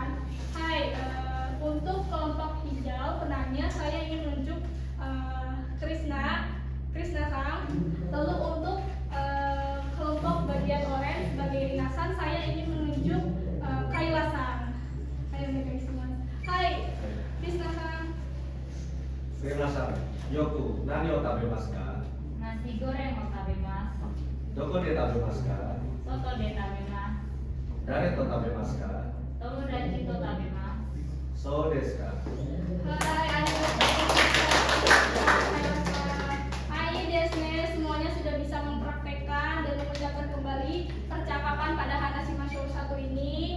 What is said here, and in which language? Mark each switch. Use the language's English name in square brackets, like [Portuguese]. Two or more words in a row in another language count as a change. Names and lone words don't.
[Indonesian] Hai, untuk kelompok hijau penanya saya ingin menunjuk Krishna-san. Lalu untuk kelompok bagian orange sebagai Minasan saya ingin menunjuk Kayla-san. Ayo guys semua. Hai, Krishna-san. [Japanese] すみません。よく何を食べますか？ナシゴレンを食べます。どこで食べますか？外で食べます。誰と食べますか？友達と食べます。そうですか。 [Indonesian] Hai, Hai Desne, semuanya sudah bisa mempraktekkan dan mengucapkan kembali percakapan pada Hanashima Show 1 ini.